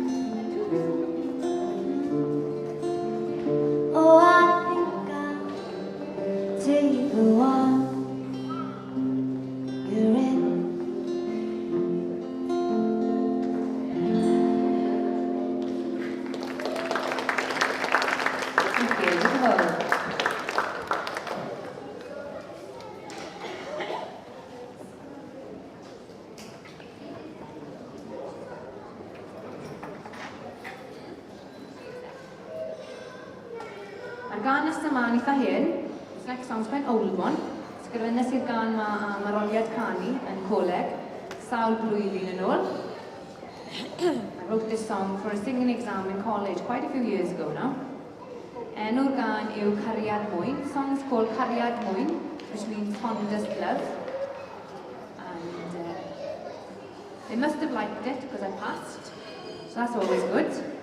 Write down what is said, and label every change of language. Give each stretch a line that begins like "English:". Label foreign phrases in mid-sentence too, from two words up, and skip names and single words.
English: Oh, I think I'll take the one you're in. Thank you. Hello.
Welsh: Mae'r gan nes yma'n eitha hyn.
English: This next song's quite an old one.
Welsh: Sgrifennes i'r gan am aroliad canu yn coleg sawl blwyddyn yn ôl.
English: I wrote this song for a singing exam in college quite a few years ago now.
Welsh: Enw'r gan yw Cariad Mwyn.
English: The song is called Cariad Mwyn, which means fondest love. And they must have liked it because I passed, so that's always good.